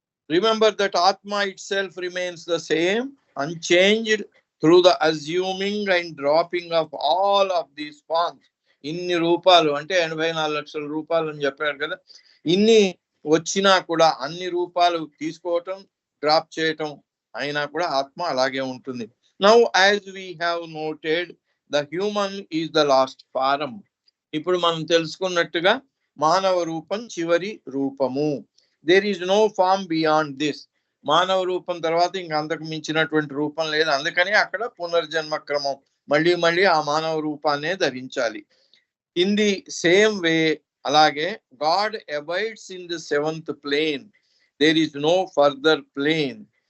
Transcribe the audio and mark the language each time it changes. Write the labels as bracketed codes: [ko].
[en] Remember that Atma itself remains the same, unchanged through the assuming and dropping of all of these forms. [te] ఇన్ని రూపాలు అంటే 84 లక్షల రూపాయలు అని చెప్పారు కదా, ఇన్ని వచ్చినా కూడా అన్ని రూపాలు తీసుకోవటం డ్రాప్ చేయటం అయినా కూడా ఆత్మ అలాగే ఉంటుంది. [en] Now as we have noted, the human is the last form. [te] ఇప్పుడు మనం తెలుసుకున్నట్టుగా మానవ రూపం చివరి రూపము. [en] There is no form beyond this. [te] మానవ రూపం తర్వాత ఇంకా అంతకు మించినటువంటి రూపం లేదు. అందుకని అక్కడ పునర్జన్మ క్రమం, మళ్ళీ మళ్ళీ ఆ మానవ రూపాన్నే ధరించాలి. [en] in the same way [te] అలాగే [en] God abides in the 7th plane, there is no further plane.